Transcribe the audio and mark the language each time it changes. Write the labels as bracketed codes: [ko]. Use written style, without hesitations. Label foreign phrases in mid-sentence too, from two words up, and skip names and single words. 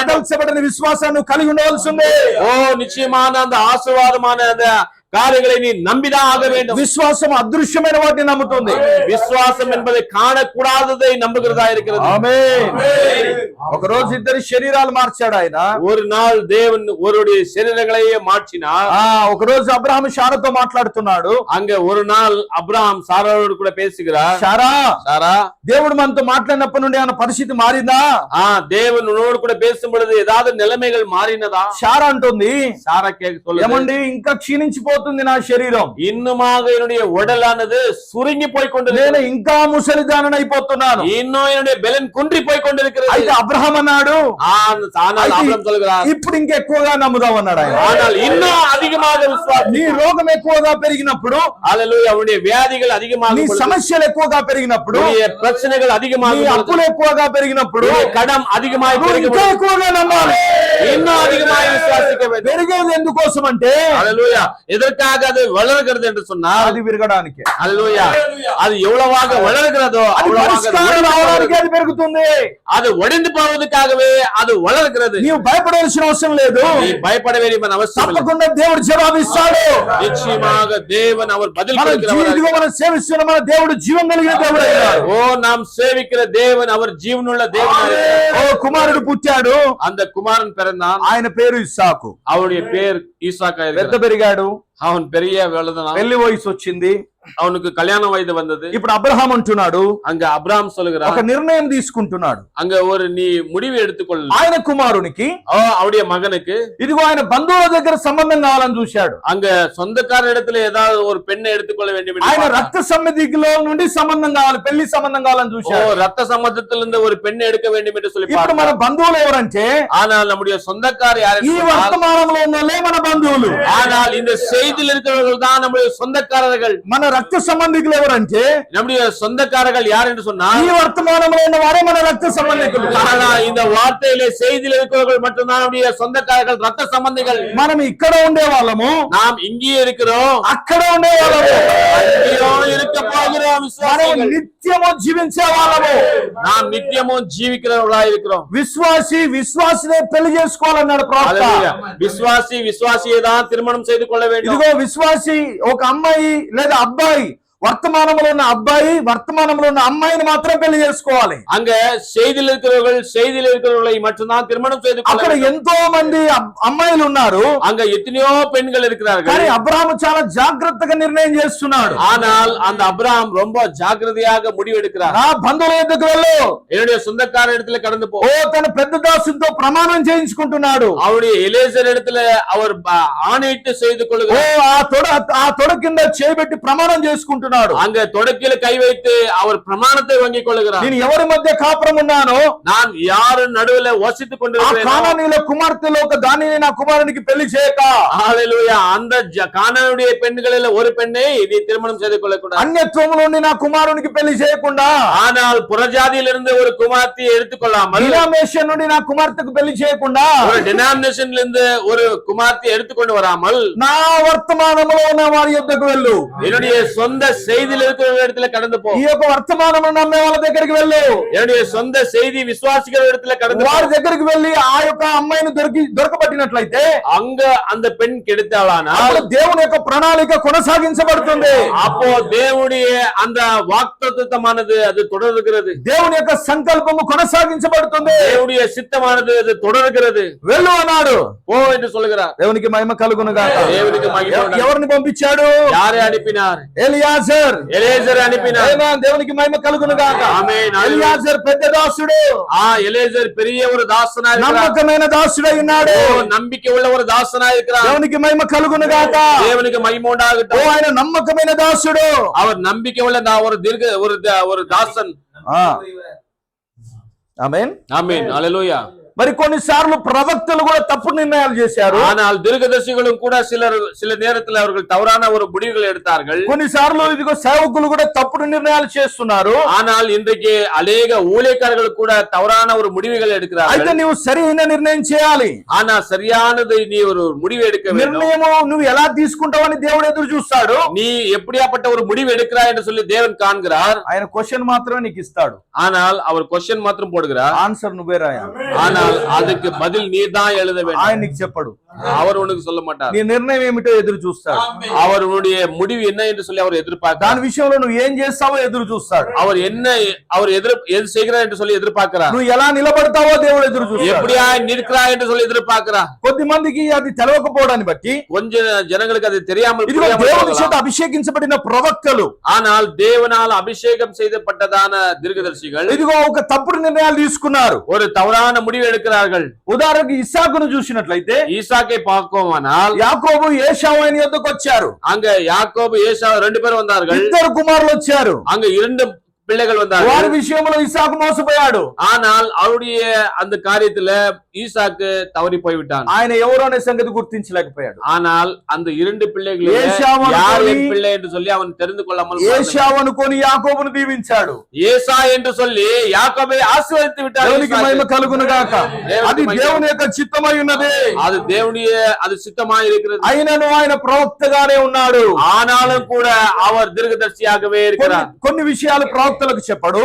[te] కదల్చబడిన విశ్వాసాన్ని కలిగి ఉండవలసిందే. [ta] ஓ, நிச்சயமான அந்த ஆசீர்வாதமான அந்த காரியங்களை நீ நம்பிதான் ஆக வேண்டும். [te] విశ్వాసం అదృశ్యమైన వాటిని నమ్ముతుంది. [ta] விசுவாசம் என்பதை காணக்கூடாததை நம்புகிறதா இருக்கிறது. [te] ఆమేన్. ఒక రోజు ఇద్దరి శరీరాలు మార్చాడు ఆయన. [ta] ஒரு நாள் தேவன் ஒருடைய சரீரங்களையே மாற்றினார். [te] ఒక రోజు అబ్రహాము శారాతో మాట్లాడుతున్నాడు. [ta] அங்க ஒரு நாள் அப்ரஹாம் சாராவோடு கூட பேசுகிறார். [te] శారా, [ta] சாரா, [te] దేవుడు మనతో మాట్లాడినప్పటి నుండి ఆయన పరిస్థితి మారిందా? [ta] தேவன் உன்னோடு கூட பேசும் பொழுது ஏதாவது நிலைமைகள் மாறினதா? [te] శారా అంటుంది, [ta] சாரா கேட்க சொல்லுது, [te] ఏమండి ఇంకా క్షీణించిపోతుంది నా శరీరం, [ta] இன்னுமாக என்னுடைய உடலானது சுருங்கி போய் [te] నేను [ta] கொண்டிருக்கிறது, [te] ఇంకా ముసలిదానని అయిపోతున్నాను. [ta] இன்னும் என்னுடைய பெலன் குன்றி போய் கொண்டிருக்கிறது. [te] అయితే అబ్రహాం అన్నాడు, [ta] ஆனால் ஆபிரகாம் சொல்கிறார், [te] ఇప్పుడు ఇంకెక్కువగా నమ్ముదాం అన్నాడు ఆయన. [ta] ஆனால் இன்னும் அதிகமாக விசுவாசி. [te] నీ రోగం ఎక్కువగా పెరిగినప్పుడు, [ta] அல்லேலூயா. அவருடைய வியாதிகள் அதிகமாக [te] నీ [ta] பொழுது, [te] సమస్యలు ఎక్కువగా పెరిగినప్పుడు, [ta] உன்னுடைய பிரச்சனைகள் அதிகமாக [te] నీ [ta] பொழுது, [te] అప్పులు ఎక్కువగా పెరిగినప్పుడు [ta] உன்னுடைய கடன் அதிகமாக [te] నువ్వు [ta] பெருகும் [te] ఇంకా [ta] பொழுது, [te] ఎక్కువగా నమ్మాలి. [ta] இன்னும் அதிகமாக விசுவாசிக்க வேண்டும். [te] పెరిగేది ఎందుకోసం అంటే [ta] அல்லேலூயா. எதற்காக அது வளர்கிறது என்று சொன்னால், [te] అది విరగడానికి, [ta] அல்லேலூயா, அது எவ்வளவாக வளர்கிறதோ [te] అది [ta] அவ்வளவாக அது [te] పరిష్కారం [ta] ஒடிந்து [te] రావడానికి [ta] போகிறது. [te] అది పెరుగుతుంది. [ta] அது ஒடிந்து போவதற்காகவே அது வளர்கிறது. [te] నీవు భయపడవలసిన అవసరం లేదు. [ta] நீ பயப்பட வேண்டிய அவசியம் இல்லை. [te] తప్పకుండా దేవుడు జవాబిస్తాడు. [ta] நிச்சயமாக தேவன் அவர் பதில் [te] మన [ta] கொடுக்கிறவர். [te] ఇదిగో మనం సేవిస్తున్న మన దేవుడు జీవం కలిగిన దేవుడు అయ్యాడు. [ta] ஓ, நாம் சேவிக்கிற தேவன் அவர் ஜீவனுள்ள தேவன். [te] ఓ కుమారుడు పుట్టాడు, [ta] அந்த குமாரன் பிறந்தான். [te] ఆయన పేరు ఇస్సాకు. [ta] அவருடைய பேர் ஈசாக்கா [te] పెద్ద [ta] இருக்கிறது. [te] పెరిగాడు, [ta] அவன் பெரிய வளர்ந்தான். [te] పెళ్లి వయసు వచ్చింది. [ta] அவனுக்கு கல்யாண வயது வந்தது. [te] ఇప్పుడు అబ్రహాం అంటున్నాడు, [ta] அங்க அப்ரஹாம் [te] ఒక [ta] சொல்லுகிறான், [te] నిర్ణయం తీసుకుంటున్నాడు. [ta] அங்க ஒரு நீ முடிவு எடுத்துக்கொள். [te] ఆయన కుమారునికి, [ta] அவருடைய மகனுக்கு [te] ఇదిగో ఆయన బంధువుల దగ్గర సంబంధం కావాలని చూశాడు. [ta] அங்க சொந்தக்கார இடத்துல ஏதாவது ஒரு பெண்ணை எடுத்துக்கொள்ள வேண்டும் என்று [te] ఆయన [ta] பார்த்தான். [te] రక్త సమితిలో నుండి సంబంధం కావాలి, పెళ్లి సంబంధం కావాలని ஓ, చూశాడు. [ta] ரத்த சம்பந்தத்திலிருந்து ஒரு பெண்ணை எடுக்க வேண்டும் என்று சொல்லி [te] ఇప్పుడు మన [ta] பார்த்தான். [te] బంధువులు ఎవరంటే, [ta] ஆனால் நம்முடைய சொந்தக்கார யார் [te] ఈ [ta] என்று சொன்னால், [te] వర్తమానంలో ఉన్నోళ్ళే మన బంధువులు. [ta] ஆனால் இந்த செய்தியில் இருக்கிறவர்கள் தான் நம்முடைய சொந்தக்காரர்கள். [te] మన రక్త సంబంధికులు ఎవరంటే, [ta] நம்முடைய சொந்தக்காரர்கள் யார் என்று [te] ఈ [ta] சொன்னால், [te] వర్తమానంలో ఉన్న వారే మన రక్త సంబంధికులు. [ta] ஆனா இந்த வார்த்தையிலே செய்தியில் இருக்கிறவர்கள் மட்டும்தான் நம்முடைய சொந்தக்காரர்கள், ரத்த சம்பந்திகள். [te] మనం ఇక్కడ ఉండే వాళ్ళము, [ta] நாம் இங்கேயே இருக்கிறோம், [te] అక్కడ ఉండే వాళ్ళము, [ta] அங்கேயும் இருக்க போகிறோம். [te] మనం [ta] விசுவாசிகள். [te] నిత్యము జీవించే వాళ్ళము. [ta] நாம் நித்தியமும் ஜீவிக்கிறவர்களா இருக்கிறோம். [te] విశ్వాసినే పెళ్లి చేసుకోవాలన్నాడు ప్రవక్త. [ta] அல்லேலூயா. விசுவாசியை தான் திருமணம் செய்து கொள்ள வேண்டும். [te] ఇదిగో విశ్వాసి ఒక అమ్మాయి లేదా అబ్బాయి వర్తమానంలో ఉన్న అబ్బాయి వర్తమానంలో ఉన్న అమ్మాయిని మాత్రం పెళ్లి చేసుకోవాలి. [ta] அங்க செய்தியில் இருக்கிறவர்களை மட்டும்தான் திருமணம் செய்து கொள்ள [te] అక్కడ [ta] வேண்டும். [te] ఎంతో మంది అమ్మాయిలు ఉన్నారు, [ta] அங்க எத்தனையோ பெண்கள் இருக்கிறார்கள். [te] కానీ అబ్రాహాము చాలా జాగ్రత్తగా నిర్ణయం చేస్తున్నాడు. [ta] ஆனால் அந்த அப்ரஹாம் ரொம்ப ஜாக்கிரதையாக முடிவெடுக்கிறார். [te] నా బంధువుల ఎద్దుకు వెళ్ళు, [ta] என்னுடைய சொந்தக்கார இடத்துல கடந்து போ. [te] ఓ తన పెద్ద దాసుతో ప్రమాణం చేయించుకుంటున్నాడు. [ta] அவருடைய எலேசர் இடத்துல அவர் ஆணையிட்டு செய்து ఓ கொள்கிறார். [te] ఆ తొడ కింద చేయబెట్టి ప్రమాణం చేసుకుంటున్నాడు. [ta] அங்க தொடக்கில கை வைத்து அவர் பிரமாணத்தை வாங்கிக் கொள்கிறார். [te] నేను ఎవరి మధ్య కాపురం ఉన్నానో, [ta] நான் யாரு நடுவுல வசித்துக் [te] ఆ [ta] கொண்டிருக்கிறேன். [te] కానానీయుల కుమార్తెలో ఒక దానిని నా కుమారునికి పెళ్లి చేయక, [ta] ஹalleluya. அந்த கானானுடைய பெண்களில் ஒரு பெண்ணை நீ திருமணம் செய்து கொள்ளக்கூடாது. [te] అన్యత్వము నుండి నా కుమారునికి పెళ్లి చేయకుండా, [ta] ஆனால் புறஜாதியிலிருந்து ஒரு குமார்த்தியை எடுத்துக்கொள்ளாமல், [te] డినామినేషన్ నుండి నా కుమార్తెకు పెళ్లి చేయకుండా, [ta] ஒரு டினாமினேஷன்ல இருந்து ஒரு குமார்த்தியை எடுத்துக்கொண்டு வராமல், [te] నా వర్తమానంలో ఉన్న వారి యొద్దకు వెళ్ళు, [ta] என்னுடைய சொந்த செய்தியில் இருக்கிற இடத்துல கடந்து போ. [te] ఈ యొక్క వర్తమానం నమ్మే వాళ్ళ దగ్గరికి వెళ్ళు, [ta] என்னுடைய சொந்த செய்தி விசுவாசிக்கிற இடத்துல கடந்து போ. [te] వారి దగ్గరికి వెళ్ళి ఆ యొక్క అమ్మాయిని దొరకబట్టినట్లయితే [ta] அங்க அந்த பெண் கெடுத்தாளானால் [te] అప్పుడు దేవుని యొక్క ప్రణాళిక కొనసాగించబడుతుంది. [ta] அப்போ தேவனுடைய அந்த வாக்குத்தத்தமானது அது தொடர்கிறது. [te] దేవుని యొక్క సంకల్పము కొనసాగించబడుతుంది. [ta] தேவனுடைய சித்தமானது அது தொடர்கிறது. [te] వెళ్ళు అన్నాడు. [ta] போ என்று சொல்கிறார். [te] దేవునికి మహిమ కలుగును గాక. దేవునికి మహిమ కలుగును. ఎవరిని పంపించాడు? [ta] யாரை அனுப்பினார்? [te] ఎలియాజర్. [ta] எலேசர் அனுப்பினார். [te] ఆమేన్. దేవునికి మహిమ కలుగును గాక. ఆమేన్. ఎలియాజర్ పెద్ద దాసుడు. [ta] எலேசர் பெரிய ஒரு தாசனாய் இருக்கிறார். [te] నమ్మకమైన దాసుడై ఉన్నాడు. [ta] நம்பிக்கை உள்ள ஒரு தாசனாய் இருக்கிறார். [te] దేవునికి మహిమ కలుగును గాక. [ta] தேவனுக்கு மகிமை உண்டாகட்டும். [te] ఆయన నమ్మకమైన దాసుడు. [ta] அவர் நம்பிக்கை உள்ள ஒரு தாசன். [te] ఆమేన్. [ta] ஆமென். ஹalleluya. [te] మరి కొన్నిసార్లు ప్రవక్తలు కూడా తప్పుడు నిర్ణయాలు చేశారు. [ta] ஆனால் தீர்க்கதரிசிகளும் கூட சில நேரத்தில் அவர்கள் தவறான ஒரு முடிவுகளை எடுத்தார்கள். [te] కొన్నిసార్లు ఇదిగో సేవకులు కూడా తప్పుడు నిర్ణయాలు చేస్తున్నారు. [ta] ஆனால் இன்றைக்கு அநேக ஊழியக்காரர்கள் கூட தவறான ஒரு முடிவுகளை [te] అయితే [ta] எடுக்கிறார்கள். [te] నువ్వు సరైన నిర్ణయం చేయాలి. [ta] ஆனா சரியானது நீ ஒரு முடிவு எடுக்க வேண்டும். [te] నిర్ణయము నువ్వు ఎలా తీసుకుంటావని దేవుడు ఎదురు చూస్తాడు. [ta] நீ எப்படியாப்பட்ட ஒரு முடிவு எடுக்கிறாய் என்று சொல்லி தேவன் காண்கிறார். [te] ఆయన క్వశ్చన్ మాత్రమే నీకు ఇస్తాడు. [ta] ஆனால் அவர் கொஸ்டின் மாத்திரம் போடுகிறார். [te] ఆన్సర్ నువ్వే రాయాలి. [ta] ஆனால் அதுக்கு பதில் நீ தான் எழுத வேண்டும். [te] ఆయన నీకు చెప్పడు. [ta] அவர் உனக்கு சொல்ல மாட்டார். [te] నీ నిర్ణయం ఏమిటో ఎదురు చూస్తాడు. [ta] அவருடைய முடிவு என்ன என்று சொல்லி அவர் எதிர்பார்க்கிறார். [te] దాని విషయంలో నువ్వు ఏం చేస్తావో ఎదురు చూస్తాడు. [ta] அவர் எது செய்கிறார் என்று சொல்லி எதிர்பார்க்கிறார். [te] నువ్వు ఎలా నిలబడతావో దేవుడు ఎదురు చూస్తాడు. [ta] எப்படியா நிற்கிறாய் என்று சொல்லி எதிர்பார்க்கிறார். [te] కొద్ది మందికి అది తెలవకపోవడాన్ని బట్టి [ta] கொஞ்ச ஜனங்களுக்கு அது தெரியாமல் [te] ఇదిగో దేవుని చేత అభిషేకించబడిన ప్రవక్తలు, [ta] ஆனால் தேவனால் அபிஷேகம் செய்யப்பட்டதான தீர்க்கதரிசிகள் [te] ఇదిగో ఒక తప్పుడు నిర్ణయాలు తీసుకున్నారు. [ta] ஒரு தவறான முடிவு எடுக்கிறார்கள். [te] ఉదాహరణకు ఇస్సాకును చూసినట్లయితే, [ta] ஈசாக்கை பார்க்கோமானால் [te] యాకోబు ఏశావు ఆయన యొద్దకు వచ్చారు. [ta] அங்க யாக்கோபு ஏசாவு 2 பேரும் வந்தார்கள். [te] ఇద్దరు కుమారులు వచ్చారు. [ta] அங்க 2 பிள்ளைகள் வந்தார்கள். [te] వారి విషయంలో ఇస్సాకు మోసపోయాడు. [ta] ஆனால் அவருடைய அந்த காரியத்துல ஈசாக்கு தவறி போய்விட்டான். [te] ఆయన ఎవరు అనే సంగతి గుర్తించలేకపోయాడు. [ta] ஆனால் அந்த 2 பிள்ளைகளில் ஏசாவு யார் [te] అనుకొని, [ta] என் பிள்ளை என்று சொல்லி அவன் தெரிந்து கொள்ளாமல் [te] ఏశావు అనుకొని యాకోబును దీవించాడు. [ta] ஏசா என்று சொல்லி யாக்கோபை ஆசீర్వదించి விட்டார். [te] దేవునికి మహిమ కలుగును గాక. అది దేవుని యొక్క చిత్తమై ఉన్నది. [ta] அது தேவனுடைய அது சித்தமாய் இருக்கிறது. [te] అయినను ఆయన ప్రవక్తగానే ఉన్నాడు. [ta] ஆனாலும் கூட அவர் தீர்க்கதரிசியாகவே இருக்கிறார். [te] కొన్ని విషయాలు ప్రవక్తలకు చెప్పడు.